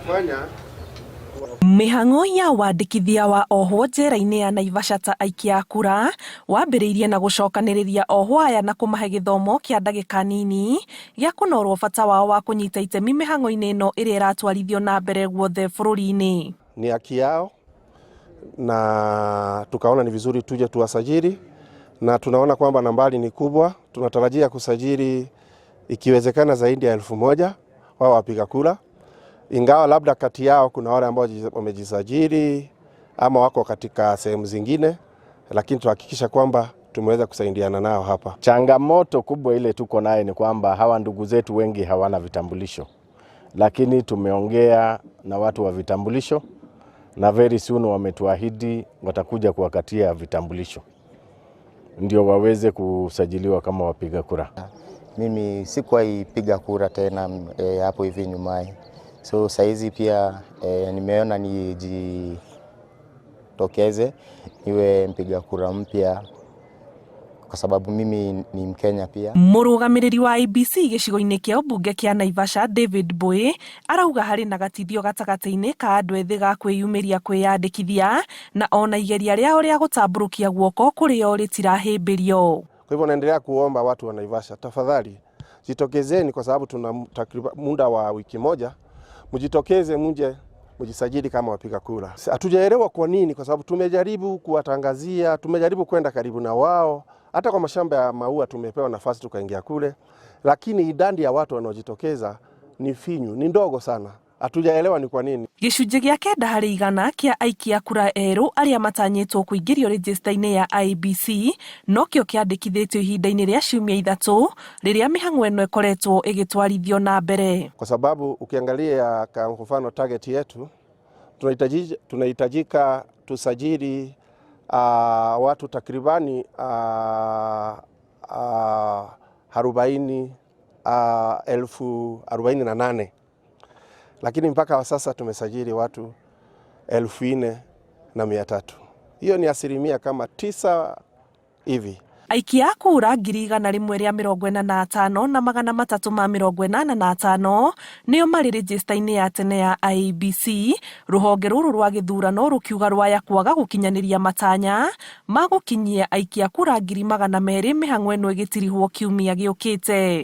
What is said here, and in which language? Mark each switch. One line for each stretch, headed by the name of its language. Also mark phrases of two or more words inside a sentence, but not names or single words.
Kikuyu: Mĩhang'o ya wandĩkithia wa ohwo njera-inĩ ya Naivasha ta aikia kura wambĩrĩirie na gũcokanĩrĩria ohwo aya na kũmahe gĩthomo kĩa ndagĩka nini gĩa kũnorwo bata wao wa kũnyita itemi mĩhang'o-inĩ ĩno ĩrĩa ĩratwarithio na mbere guothe bũrũri-inĩ.
Swahili: Ni haki yao na tukaona ni vizuri tuje tuwasajili, na tunaona kwamba nambari ni kubwa. Tunatarajia kusajili ikiwezekana zaidi ya 1000 wao wapiga kura, ingawa labda kati yao kuna wale ambao wamejisajili ama wako katika sehemu zingine, lakini tuhakikisha kwamba tumeweza kusaidiana nao hapa. Changamoto kubwa ile tuko naye ni kwamba hawa ndugu zetu wengi hawana vitambulisho, lakini tumeongea na watu wa vitambulisho na
English: very soon
Swahili: wametuahidi watakuja kuwakatia vitambulisho ndio waweze kusajiliwa kama wapiga kura. Mimi sikuwahi piga kura tena hapo hivi nyumaye. So saizi pia nimeona nijitokeze niwe mpiga kura mpya kwa sababu mimi ni Mkenya pia.
Kikuyu: Mũrũgamĩrĩri wa IEBC gĩcigo-inĩ kĩa ũmbunge kĩa Naivasha David Boy arauga harĩ na gatithio gatagatĩ-inĩ ka andũ ethĩ ga kwĩyumĩria kwĩyandĩkithia na ona igeria rĩao rĩa gũtambũrũkia guoko kũrĩ o rĩtirahĩmbĩrio.
Swahili: Kwa hivyo naendelea kuomba watu wa Naivasha, tafadhali jitokezeni, kwa sababu tuna takriban muda wa wiki moja. Mjitokeze, mje mjisajili kama wapiga kura. Hatujaelewa kwa nini, kwa sababu tumejaribu kuwatangazia, tumejaribu kwenda karibu na wao, hata kwa mashamba ya maua tumepewa nafasi tukaingia kule, lakini idadi ya watu wanaojitokeza ni finyu, ni ndogo sana. Hatujaelewa ni kwa nini.
Kikuyu: Gĩcunjĩ gĩa 9 harĩ 100 kĩa aikia kura erũ arĩa matanyĩtwo kũingĩrio register-inĩ ya IEBC no kĩo kĩandĩkithĩtio ihinda-inĩ rĩa ciumia 3 rĩrĩa mĩhang'o ĩno ĩkoretwo ĩgĩtwarithio na mbere.
Swahili: Kwa sababu ukiangalia kwa mfano target yetu tunahitajika tusajili watu takribani 48,000, lakini mpaka sasa tumesajili watu 4,300. Hiyo ni asilimia kama 9 hivi.
Kikuyu: Aikia kura 145,000 na 385 nĩo marĩ register-inĩ ya tene ya IEBC. Rũhonge rũrũ rwa gĩthurano rũkiuga rwaya kwaga gũkinyanĩria matanya ma gũkinyia aikia kura 200,000 mĩhang'o ĩno ĩgĩtirihwo kiumia gĩũkĩte.